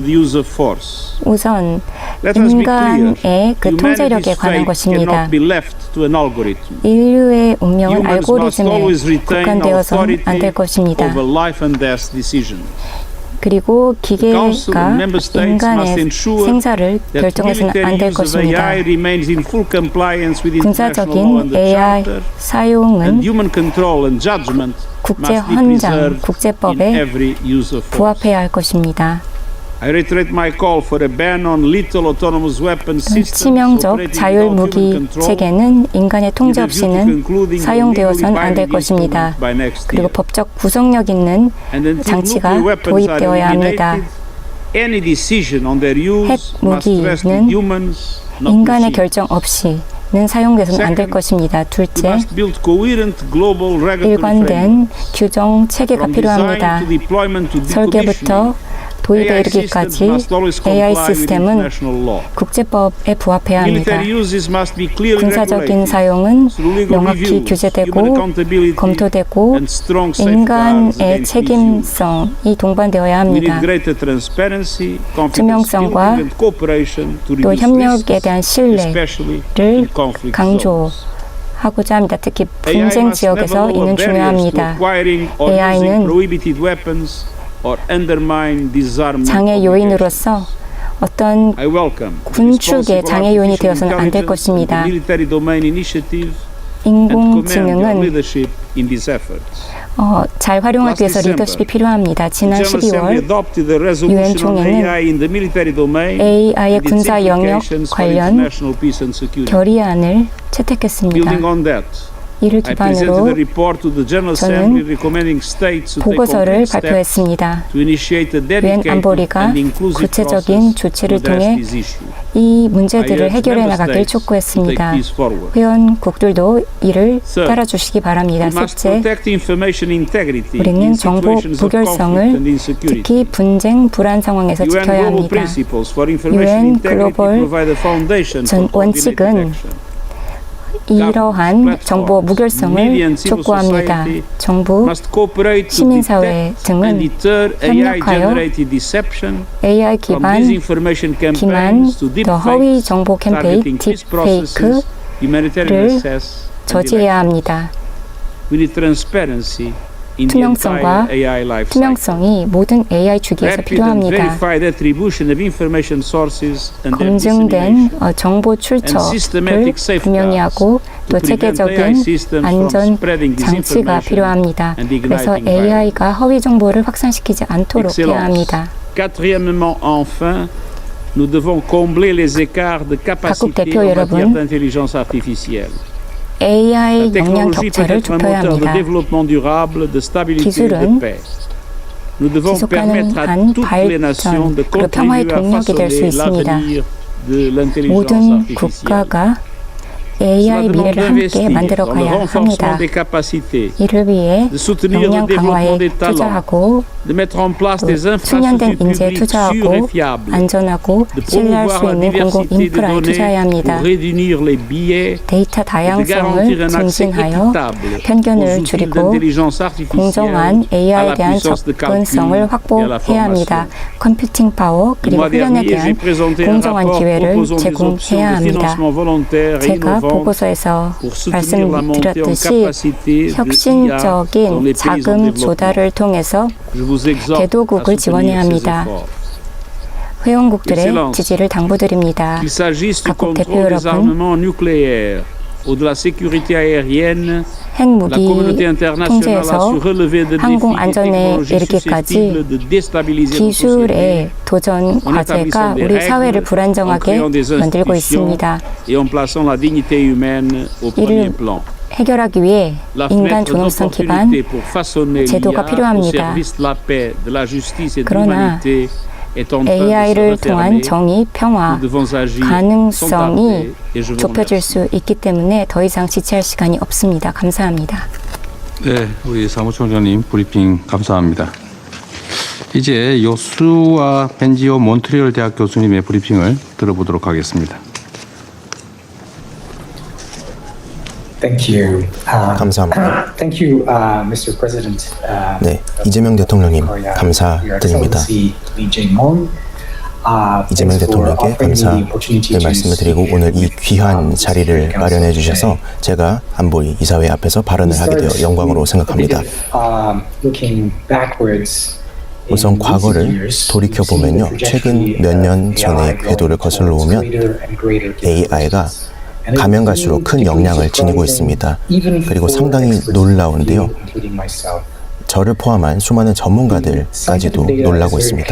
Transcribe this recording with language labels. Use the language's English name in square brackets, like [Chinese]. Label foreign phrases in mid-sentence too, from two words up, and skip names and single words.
[Korean] 우선 인간의 그 통제력에 관한 것입니다. 인류의 운명은 알고리즘에 국한되어서는 안 될 것입니다. 그리고 [English] The Council [Korean] 기계가 [English] and Member States must [Korean] 인간의 [English] ensure [Korean] 생사를 [English] that [Korean] 결정해서는 안 [English] military [Korean] 될 [English] use of [Korean] 것입니다. [English] AI remains in full compliance with international law and [Korean] 군사적인 [English] the AI Charter, [Korean] 사용은 [English] and human control and judgment [Korean] 국제 [English] must be [Korean] 헌장, [English] preserved in [Korean] 국제법에 [English] every use of force. [Korean] 부합해야 할 것입니다. [English] I reiterate my call for a ban on lethal autonomous weapon systems [Korean] 치명적 [English] operating [Korean] 자율 [English] without [Korean] 무기 [English] human control, [Korean] 체계는 인간의 통제 [English] with a view to [Korean] 없이는 [English] concluding a [Korean] 사용되어서는 [English] legally [Korean] 안 될 [English] binding [Korean] 것입니다. [English] instrument by next [Korean] 그리고 [English] year. [Korean] 법적 구속력 있는 [English] And until [Korean] 장치가 [English] nuclear weapons are [Korean] 도입되어야 합니다. [English] eliminated, any decision on their use [Korean] 핵 [English] must rest with [Korean] 무기는 [English] humans, not [Korean] 인간의 [English] machines. [Korean] 결정 없이는 사용돼서는 안 될 [English] Second, [Korean] 것입니다. [English] We [Korean] 둘째, [English] must build coherent global regulatory [Korean] 일관된 규정 체계가 [English] from [Korean] 필요합니다. [English] design to deployment to [Korean] 설계부터 [English] decommissioning. [Korean] 도입에 [English] AI systems [Korean] 이르기까지 [English] must always [Korean] AI [English] comply with [Korean] 시스템은 [English] international law. [Korean] 국제법에 부합해야 합니다. [English] Military uses must be clearly [Korean] 군사적인 [English] regulated [Korean] 사용은 [English] through legal [Korean] 명확히 [English] reviews, human [Korean] 규제되고 [English] accountability, [Korean] 검토되고 [English] and strong safeguards [Korean] 인간의 [English] against misuse. [Korean] 책임성이 동반되어야 [English] We need [Korean] 합니다. [English] greater transparency, confidence [Korean] 투명성과 [English] building, and cooperation to [Korean] 또 [English] reduce [Korean] 협력에 [English] risks, [Korean] 대한 [English] especially [Korean] 신뢰를 [English] in conflict zones. [Korean] 강조하고자 합니다. 특히 [English] AI [Korean] 분쟁 [English] must [Korean] 지역에서 [English] never [Korean] 이는 [English] lower barriers to [Korean] 중요합니다. [English] acquiring or [Korean] AI는 [English] using prohibited weapons or undermine disarmament [Korean] 장애 [English] obligations. [Korean] 요인으로서 어떤 [English] I welcome the [Korean] 군축의 [English] responsible [Korean] 장애 요인이 [English] artificial [Korean] 되어서는 안 될 [English] intelligence and [Korean] 것입니다. [English] the military domain initiative and commend your [Korean] 인공지능은 [English] leadership in these efforts. [Korean] 잘 활용하기 위해서 리더십이 필요합니다. 지난 [English] The General Assembly [Korean] 12월 [English] adopted a resolution on [Korean] 총회는 [English] AI in the military domain [Korean] AI의 [English] and its [Korean] 군사 영역 [English] implications for [Korean] 관련 [English] international peace and security. [Korean] 결의안을 채택했습니다. [English] Building on that, [Korean] 이를 [English] I presented a [Korean] 기반으로 [English] report to the General [Korean] 저는 [English] Assembly recommending states to take [Korean] 보고서를 [English] concrete steps [Korean] 발표했습니다. [English] to initiate a [Korean] 유엔 [English] dedicated [Korean] 안보리가 [English] and inclusive [Korean] 구체적인 [English] process to [Korean] 조치를 [English] address [Korean] 통해 [English] this issue. [Korean] 이 [English] I [Korean] 문제들을 [English] urge [Korean] 해결해 [English] member [Korean] 나가길 [English] states to [Korean] 촉구했습니다. [English] take this forward. [Korean] 회원국들도 이를 [English] Third, [Korean] 따라주시기 바랍니다. [English] We must [Korean] 셋째, [English] protect information integrity [Korean] 우리는 [English] in [Korean] 정보 [English] situations of conflict [Korean] 무결성을 [English] and insecurity. [Korean] 특히 분쟁, 불안 상황에서 [English] UN [Korean] 지켜야 [English] Global [Korean] 합니다. [English] Principles for Information [Korean] UN [English] Integrity [Korean] 글로벌 [English] provide a foundation for coordinated [Korean] 원칙은 [English] action. [Korean] 이러한 정보 무결성을 촉구합니다. 정부, [English] Must cooperate to [Korean] 시민사회 [English] detect [Korean] 등은 [English] and deter [Korean] 협력하여 [English] AI-generated deception [Korean] AI [English] from [Korean] 기반 [English] disinformation [Korean] 기만 [English] campaigns to [Korean] 더 허위 [English] deepfakes, [Korean] 정보 캠페인, [English] targeting peace processes, humanitarian access, and [Korean] 저지해야 합니다. [English] We need transparency in the [Korean] 투명성과 [English] entire AI life cycle. [Korean] 투명성이 모든 AI 주기에서 [English] Rapid and [Korean] 필요합니다. [English] verified attribution of information sources and their [Korean] 검증된 [English] dissemination. [Korean] 정보 출처를 분명히 하고 또 체계적인 안전 장치가 필요합니다. 그래서 AI가 허위 정보를 확산시키지 않도록 해야 합니다. [French] Quatrièmement, enfin, nous devons combler les écarts de capacité [Korean] 대표 [French] en [Korean] 여러분, [French] matière d'intelligence artificielle. [Korean] AI [French] La [Korean] 역량 [French] technologie peut [Korean] 격차를 [French] être un [Korean] 좁혀야 [French] moteur de [Korean] 합니다. [French] développement durable, de stabilité et de [Korean] 기술은 [French] paix. Nous devons [Korean] 지속 [French] permettre à [Korean] 가능한 [French] toutes les nations de [Korean] 발전, 그리고 평화의 [French] contribuer à [Korean] 동력이 될 수 [French] façonner [Korean] 있습니다. [French] l'avenir de l'intelligence [Korean] 모든 [French] artificielle. [Korean] 국가가 [French] Cela [Korean] AI [French] demande [Korean] 미래를 함께 [French] d'investir [Korean] 만들어 [French] dans le [Korean] 가야 [French] renforcement [Korean] 합니다. [French] des capacités, [Korean] 이를 위해 [French] de soutenir le [Korean] 역량 강화에 [French] développement des talents, [Korean] 투자하고 [French] de mettre en place des [Korean] 숙련된 [French] infrastructures [Korean] 인재에 [French] publiques sûres [Korean] 투자하고 [French] et fiables, [Korean] 안전하고 [French] de [Korean] 신뢰할 수 [French] promouvoir la [Korean] 있는 공공 [French] diversité des [Korean] 인프라에 [French] données [Korean] 투자해야 합니다. [French] pour réunir les biais [Korean] 데이터 [French] et de [Korean] 다양성을 [French] garantir un accès [Korean] 증진하여 [French] équitable aux [Korean] 편견을 [French] outils [Korean] 줄이고 [French] d'intelligence artificielle [Korean] 공정한 [French] à [Korean] AI에 [French] la [Korean] 대한 [French] puissance de calcul [Korean] 접근성을 [French] et à la [Korean] 확보해야 합니다. [French] formation. [Korean] 컴퓨팅 파워 [French] Le [Korean] 그리고 [French] mois [Korean] 훈련에 [French] dernier, j'ai [Korean] 대한 [French] présenté un [Korean] 공정한 [French] rapport [Korean] 기회를 [French] proposant des options [Korean] 제공해야 [French] de [Korean] 합니다. [French] financement volontaire et [Korean] 제가 [French] innovant [Korean] 보고서에서 [French] pour soutenir la montée en [Korean] 말씀드렸듯이 [French] capacité de IA dans [Korean] 혁신적인 [French] les pays en [Korean] 자금 [French] développement. [Korean] 조달을 통해서 [French] Je vous exhorte [Korean] 개도국을 [French] à [Korean] 지원해야 [French] soutenir ces [Korean] 합니다. [French] efforts. [Korean] 회원국들의 [French] Excellence. [Korean] 지지를 당부드립니다. [French] Qu'il s'agisse du [Korean] 각국 대표 [French] contrôle des [Korean] 여러분, [French] armements nucléaires ou de la sécurité aérienne, la [Korean] 핵무기 [French] communauté internationale a [Korean] 통제에서 [French] su relever de [Korean] 항공 [French] défis et [Korean] 안전에 [French] technologies [Korean] 이르기까지 [French] susceptibles de déstabiliser nos sociétés [Korean] 기술의 도전 과제가 우리 사회를 불안정하게 만들고 있습니다. [French] et en plaçant la dignité humaine au premier [Korean] 이를 [French] plan. [Korean] 해결하기 위해 [French] La [Korean] 인간 [French] fenêtre [Korean] 존엄성 기반 [French] d'opportunité pour façonner [Korean] 제도가 [French] l'IA au [Korean] 필요합니다. [French] service de la paix, de la justice et de [Korean] 그러나 [French] l'humanité est en train de se [Korean] AI를 통한 [French] refermer. [Korean] 정의, 평화, [French] Nous devons agir sans [Korean] 가능성이 [French] tarder et je vous [Korean] 좁혀질 [French] remercie. [Korean] 수 있기 때문에 더 이상 지체할 시간이 없습니다. 감사합니다. 네, 우리 사무총장님 브리핑 감사합니다. 이제 요수아 펜지오 몬트리올 대학 교수님의 브리핑을 들어보도록 하겠습니다. [English] Thank you. [Korean] 감사합니다. [English] Thank you, Mr. President. [Korean] 네, 이재명 대통령님 감사드립니다. 이재명 대통령께 감사의 말씀을 드리고 오늘 이 귀한 자리를 마련해 주셔서 제가 안보리 이사회 앞에서 발언을 하게 되어 영광으로 생각합니다. [English] Looking backwards [Korean] 우선 과거를 돌이켜보면요. 최근 몇 년 전의 궤도를 거슬러 오면 AI가 가면 갈수록 큰 역량을 지니고 있습니다. 그리고 상당히 놀라운데요. 저를 포함한 수많은 전문가들까지도 놀라고 있습니다.